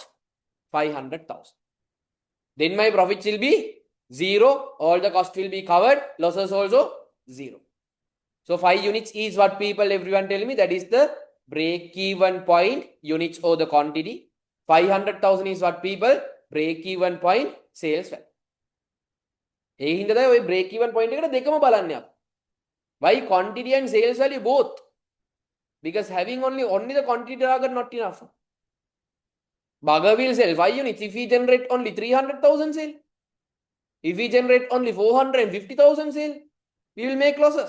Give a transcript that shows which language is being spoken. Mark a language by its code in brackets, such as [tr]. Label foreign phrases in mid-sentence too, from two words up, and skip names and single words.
[en] 500,000. Then my profits will be 0. All the cost will be covered. Losses also 0. So 5 units is what, people, everyone tell me, that is the break-even point, units or the quantity. 500,000 is what, people? Break-even point, sales value. [si] ඒ හින්දා තමයි ඔය [en] break even point [si] එකට දෙකම බලන්නේ අපි. [en] Why quantity and sales value both? Because having only the quantity target not enough. Bugger will sell 5 units if we generate only 300,000 sale. If we generate only 450,000 sale, we will make losses.